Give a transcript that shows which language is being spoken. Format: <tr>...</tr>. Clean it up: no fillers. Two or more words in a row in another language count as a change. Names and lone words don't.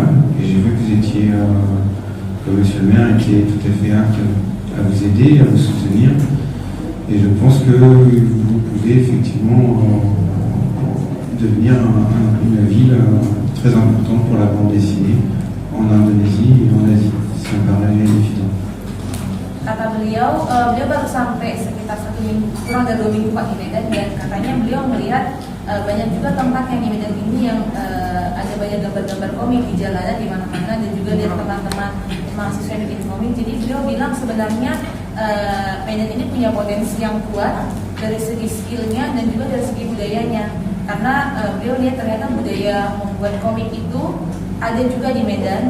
<fr>Et j'ai vu que vous étiez, que monsieur le maire était tout à fait apte à vous aider, à vous soutenir. Et je pense que vous pouvez effectivement devenir une ville très importante pour la bande dessinée en Indonésie et en Asie. Ça me paraît évident.</fr> <id>Kata beliau baru sampai sekitar 1 minggu, kurang dari 2 minggu Pak di Medan, dan katanya beliau melihat banyak juga tempat yang di Medan ini yang ada banyak gambar-gambar komik di jalanan di mana-mana, dan juga lihat teman-teman mahasiswa yang bikin komik. Jadi beliau bilang sebenarnya Medan ini punya potensi yang kuat dari segi skillnya dan juga dari segi budayanya, karena beliau lihat ternyata budaya membuat komik itu ada juga di Medan.</id>